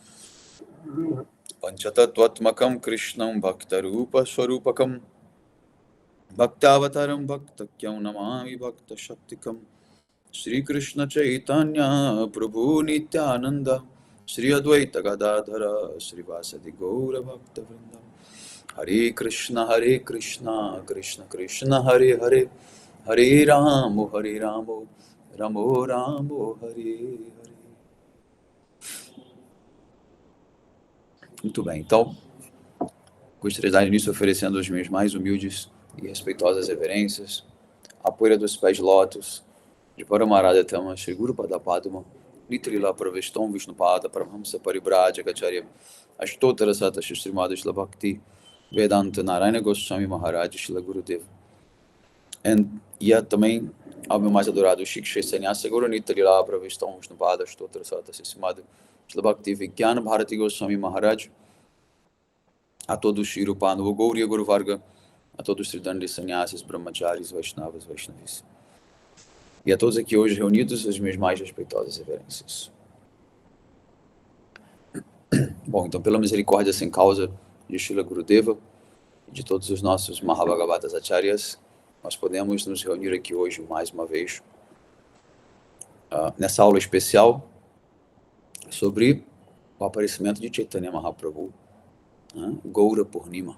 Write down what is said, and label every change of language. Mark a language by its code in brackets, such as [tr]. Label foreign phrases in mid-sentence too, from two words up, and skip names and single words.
[sa] पंचतत्त्वात्मकं कृष्णं भक्तरूपस्वरूपकं भक्तावतारं भक्तक्यं नमामि भक्तशक्तिकं श्रीकृष्ण चैतन्य प्रभु नित्यानंद श्री अद्वैत गदाधर श्रीवासदि गौर भक्तवृंद हरे कृष्ण कृष्ण कृष्ण हरे हरे हरे राम राम हरे हरे. [pt] Muito bem, então gostaria de dar início oferecendo as minhas mais humildes e respeitosas reverências à poeira dos pés lótus de Paramarada Tama Shri Guru Pada Padma Nitrila Pravestam Vishnupada Paramahamsa Paribraja Acharya Ashtotara Sata Shri Srimad Shri Bhakti Vedanta Narayana Goswami Maharaj Shri Gurudev. E também ao meu mais adorado Shiksha Sannyasa Guru Nitya Lila Pravistam Vishnupada Stotra Sata Sissimada Shila Bhakti Vigyan Bharati Goswami Maharaj, a todos Shirupanu Gauriya Guru Varga, a todos os Tridandi Sannyasis, Brahmacharis, Vaishnavas, Vaishnavis, e a todos aqui hoje reunidos, as minhas mais respeitosas reverências. Bom, então, pela misericórdia sem causa de Srila Gurudeva e de todos os nossos Mahabhagavatas Acharyas, nós podemos nos reunir aqui hoje mais uma vez nessa aula especial sobre o aparecimento de Chaitanya Mahaprabhu, Gaura Purnima.